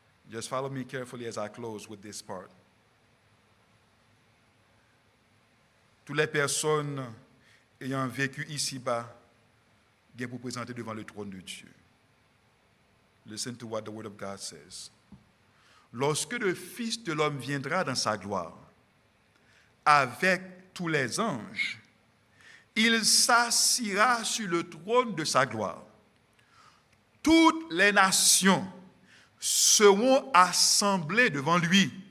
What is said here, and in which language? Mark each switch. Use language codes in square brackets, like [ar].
[en] Just follow me carefully as I close with this part. [fr] Toutes les personnes ayant vécu ici-bas viennent pour présenter devant le trône de Dieu. [en] Listen to what the word of God says. [fr] Lorsque le Fils de l'homme viendra dans sa gloire, avec tous les anges, il s'assiera sur le trône de sa gloire. Toutes les nations seront assemblées devant lui.